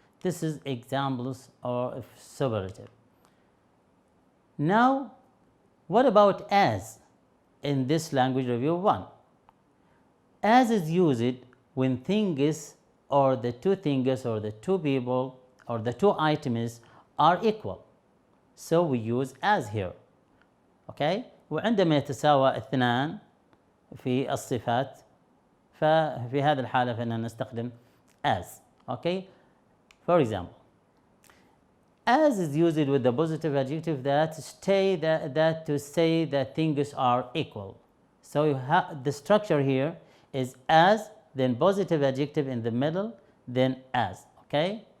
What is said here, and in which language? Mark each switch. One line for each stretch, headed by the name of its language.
English: This is examples of superlative. Now, what about as in this language review 1? As is used when things or the two things or the two people or the two items are equal. So we use as here. Okay?
Arabic: وعندما يتساوى اثنان في الصفات ففي هذه الحالة فإننا نستخدم as.
English: Okay. For example, as is used with the positive adjective that to say that things are equal. So you have the structure here is as, then positive adjective in the middle, then as. Okay.